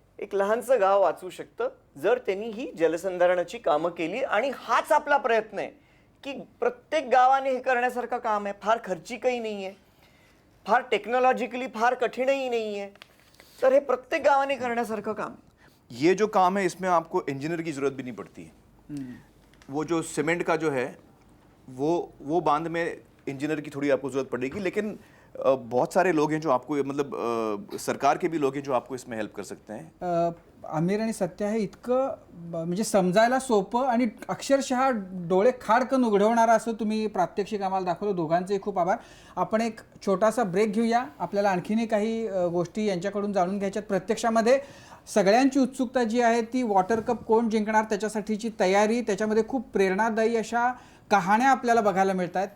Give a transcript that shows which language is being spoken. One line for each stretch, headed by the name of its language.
Marathi: एक लहानसं गाव वाचू शकतं जर त्यांनी ही जलसंधारणाची कामं केली. आणि हाच आपला प्रयत्न आहे की प्रत्येक गावाने हे करण्यासारखं काम आहे. फार खर्चिकही नाही आहे, फार टेक्नॉलॉजिकली फार कठीणही नाही आहे. तर हे प्रत्येक गावाने करण्यासारखं काम.
Hindi: ये जो काम है इसमें आपको इंजीनियर की जरूरत भी नहीं पड़ती है. वो जो सीमेंट का जो है वो बांध में इंजीनियर की थोड़ी आपको जरूरत पड़ेगी, लेकिन बहुत सारे लोग हैं जो आपको मतलब सरकार के भी लोग हैं जो आपको इसमें हेल्प कर सकते हैं.
Marathi: आमिर आणि सत्या हे इतकं म्हणजे समजायला सोपं आणि अक्षरशः डोळे खाडकन उघडवणारं असं तुम्ही प्रात्यक्षिक आम्हाला दाखवलं. दोघांचेही खूप आभार. आपण एक छोटासा ब्रेक घेऊया. आपल्याला आणखीनही काही गोष्टी यांच्याकडून जाणून घ्यायच्यात. प्रत्यक्षामध्ये सगळ्यांची उत्सुकता जी आहे ती वॉटर कप कोण जिंकणार त्याच्यासाठीची तयारी, त्याच्यामध्ये खूप प्रेरणादायी अशा कहाण्या आपल्याला बघायला मिळत आहेत.